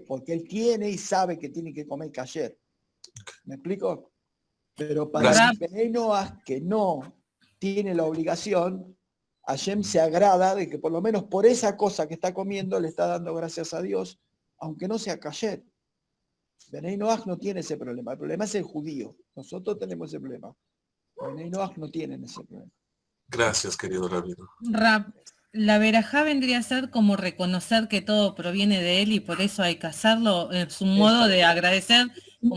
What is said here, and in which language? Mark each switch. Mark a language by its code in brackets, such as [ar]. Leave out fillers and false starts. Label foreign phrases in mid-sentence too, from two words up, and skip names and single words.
[es] Porque él tiene y sabe que tiene que comer kasher. ¿Me explico? Pero para el Bnei Noach, que no tiene la obligación, Hashem se agrada de que por lo menos por esa cosa que está comiendo le está dando gracias a Dios, aunque no sea kasher. Bnei Noach no tiene ese problema. El problema es el judío. Nosotros tenemos ese problema. Bnei Noach no tienen ese problema. Gracias, querido rabino. La verajá vendría a ser como reconocer que todo proviene de él y por eso hay que hacerlo. Es un modo de agradecer, como